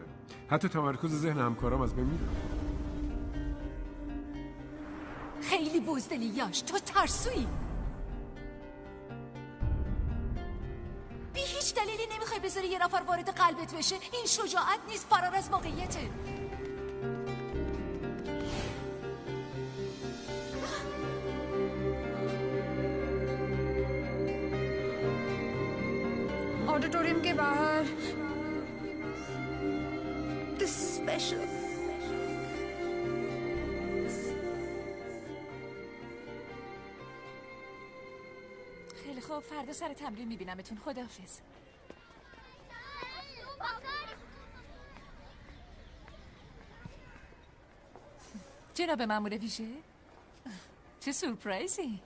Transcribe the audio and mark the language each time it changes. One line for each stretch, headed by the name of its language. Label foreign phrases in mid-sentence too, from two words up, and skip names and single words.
Persian: حتی تمرکز ذهن همکارم از بین میره. خیلی بزدلی یاش، تو ترسویی. بی هیچ دلیلی نمیخوای بذاری یه نفر وارد قلبت بشه. این شجاعت نیست، فرار از موقعیته.
Hindi: ऑडिटोरियम के बाहर
English: this special
Persian: خیلی خوب، فردا سر تمرین میبینمتون. خداحافظ. جناب مأمور ویژه، چه سورپرایزی.